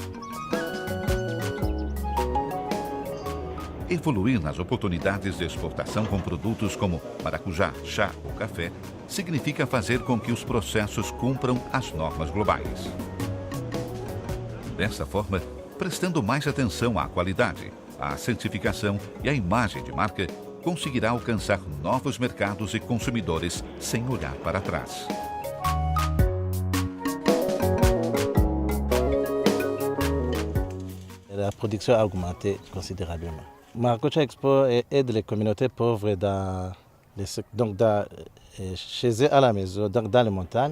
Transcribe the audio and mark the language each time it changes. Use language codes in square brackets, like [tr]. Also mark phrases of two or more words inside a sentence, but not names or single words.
[pt] Evoluir nas oportunidades de exportação com produtos como maracujá, chá ou café significa fazer com que os processos cumpram as normas globais. Dessa forma, prestando mais atenção à qualidade, à certificação e à imagem de marca, conseguirá alcançar novos mercados e consumidores sem olhar para trás. [fr] La production a augmenté considérablement. Maracuja Expo aide les communautés pauvres chez eux à la maison, dans les montagnes.